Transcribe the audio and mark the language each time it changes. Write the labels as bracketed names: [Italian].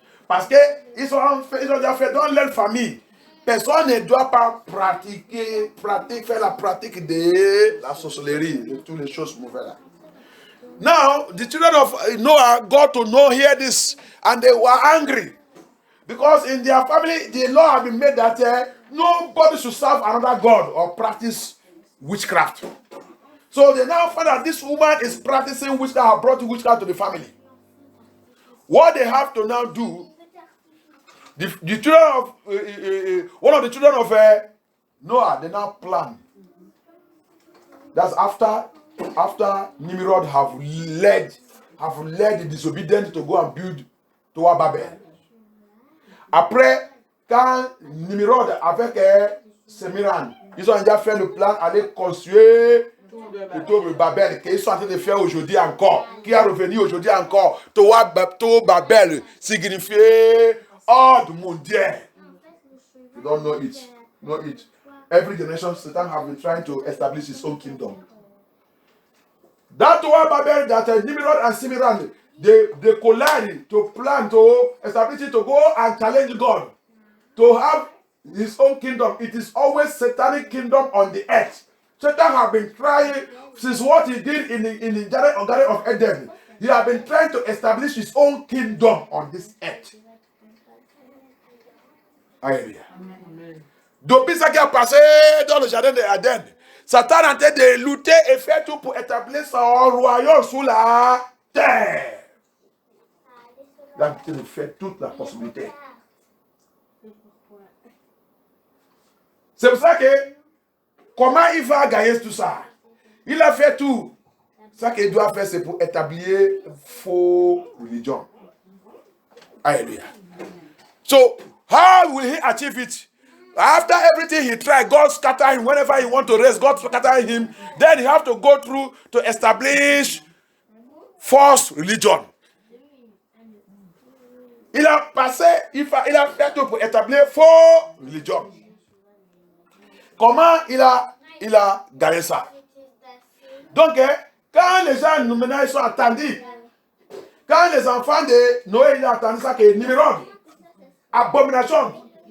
[French] Parce qu'ils ont déjà fait dans leur famille. Personne ne doit pas faire la pratique de la sorcellerie, de toutes les choses mauvaises. [English] Now, the children of Noah got to hear this, and they were angry. Because in their family, the law had been made that nobody should serve another god or practice witchcraft. So they now find that this woman is practicing witchcraft, brought witchcraft to the family. What they have to now do, the children of one of the children of Noah, they now plan. That's after Nimrod have led the disobedient to go and build Tower Babel. [French] Après, quand Nimrod avec Sémiran, ils ont déjà fait le plan, aller construire Le tour de Babel, qu'ils sont en train de faire aujourd'hui encore, qui est revenu aujourd'hui encore. Tour Babel signifiait ordre mondial. [English] You don't know it. Know it. Every generation, Satan has been trying to establish his own kingdom. That Tour Babel, that Nimrod and Simiran, they collide to plan to establish it, to go and challenge God, to have his own kingdom. It is always satanic kingdom on the earth. Satan has been trying, since what he did in the Garden of Eden, he has been trying to establish his own kingdom on this earth. Alléluia. [French] Depuis ce qui a passé dans le jardin d'Eden, Satan a tenté de lutter et faire tout pour établir son royaume sous la terre. Il a tenté de faire toute la possibilité. C'est pour ça que, comment il va gagner tout ça? Il a fait tout. Ça qu'il doit faire, c'est pour établir faux religion. Alléluia. [English] So, how will he achieve it? After everything he tried, God scattered him. Whenever he want to raise, God scattered him. Then he have to go through to establish false religion. [French] Il a passé, il a fait tout pour établir faux religion. Comment il a gagné ça? Donc, quand les gens maintenant ils sont attendus, quand les enfants de Noé ils ont entendu ça, que Nimrod, abomination.